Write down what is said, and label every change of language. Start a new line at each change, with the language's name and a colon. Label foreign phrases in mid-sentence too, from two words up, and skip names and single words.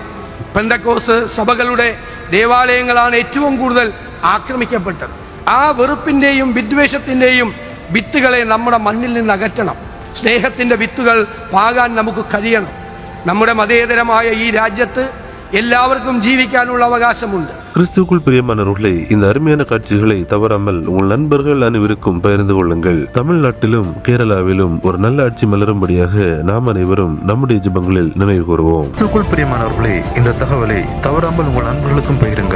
Malayalam: പെന്തക്കോസ് സഭകളുടെ ദേവാലയങ്ങളാണ് ഏറ്റവും കൂടുതൽ ആക്രമിക്കപ്പെട്ടത്. ആ വെറുപ്പിൻ്റെയും വിദ്വേഷത്തിൻ്റെയും വിത്തുകളെ നമ്മുടെ മണ്ണിൽ നിന്ന് അകറ്റണം. സ്നേഹത്തിൻ്റെ വിത്തുകൾ പാകാൻ നമുക്ക് കഴിയണം. നമ്മുടെ മതേതരമായ ഈ രാജ്യത്ത് എല്ലാർക്കും ജീവിക്കാനുള്ള അവകാശമുണ്ട്.
Tamil: கிறிஸ்துவுக்குள் பிரியமானவர்களே, இந்த அருமையான காட்சிகளை தவறாமல் உங்கள் நண்பர்கள் அனைவருக்கும் பகிர்ந்து கொள்ளுங்கள். தமிழ்நாட்டிலும் கேரளாவிலும் ஒரு நல்ல ஆட்சி மலரும்படியாக நாம் அனைவரும் நம்முடைய ஜெபங்களில் நினைவு கூறுவோம். கிறிஸ்துவுக்குள் பிரியமானவர்களே, இந்த தகவலை தவறாமல் உங்கள் நண்பர்களுக்கும் பகிருங்கள்.